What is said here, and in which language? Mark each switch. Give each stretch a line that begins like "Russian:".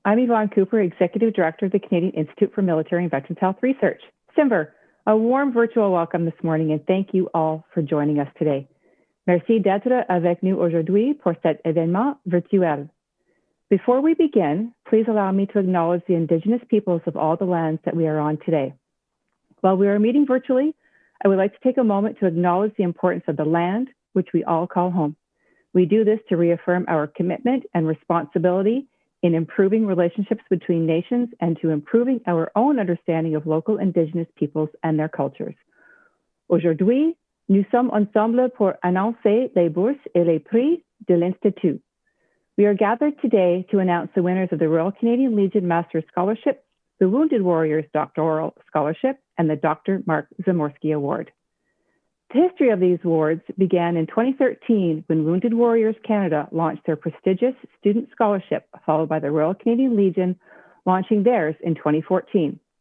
English: I'm Yvonne Cooper, Executive Director of the Canadian Institute for Military and Veterans Health Research, CIMVHR. A warm virtual welcome this morning and thank you all for joining us today.
French: Merci d'être avec nous aujourd'hui pour cet événement virtuel.
English: Before we begin, please allow me to acknowledge the Indigenous peoples of all the lands that we are on today. While we are meeting virtually, I would like to take a moment to acknowledge the importance of the land, which we all call home. We do this to reaffirm our commitment and responsibility in improving relationships between nations and to improving our own understanding of local Indigenous peoples and their cultures.
French: Aujourd'hui, nous sommes ensemble pour annoncer les bourses et les prix de l'Institut.
English: We are gathered today to announce the winners of the Royal Canadian Legion Master's Scholarship, the Wounded Warriors Doctoral Scholarship, and the Dr. Mark Zamorsky Award. The history of these awards began in 2013 when Wounded Warriors Canada launched their prestigious student scholarship, followed by the Royal Canadian Legion launching theirs in 2014.